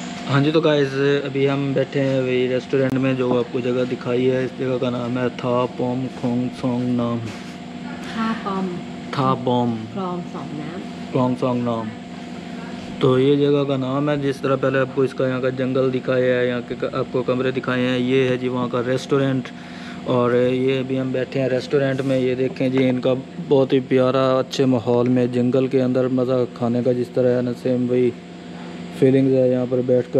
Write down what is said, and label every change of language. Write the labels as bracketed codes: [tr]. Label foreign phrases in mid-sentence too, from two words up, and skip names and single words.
[hi] हाँ जी, तो गाइस अभी हम बैठे हैं वही रेस्टोरेंट में जो आपको जगह दिखाई है। इस जगह का नाम है था पोम खोंग सोंग नाम। ท่าปอม था बॉम คลองสองน้ क्लोंग सोंग नाम। तो ये जगह का नाम है। जिस तरह पहले आपको इसका यहाँ का जंगल दिखाया है, यहाँ के आपको कमरे दिखाए हैं, ये है जी वहाँ का रेस्टोरेंट। और ये अभी हम बैठे हैं रेस्टोरेंट में। ये देखें जी, इनका बहुत ही प्यारा अच्छे माहौल में जंगल के अंदर मज़ा खाने का जिस तरह है ना, सेम वही फीलिंग्स है यहाँ पर बैठकर।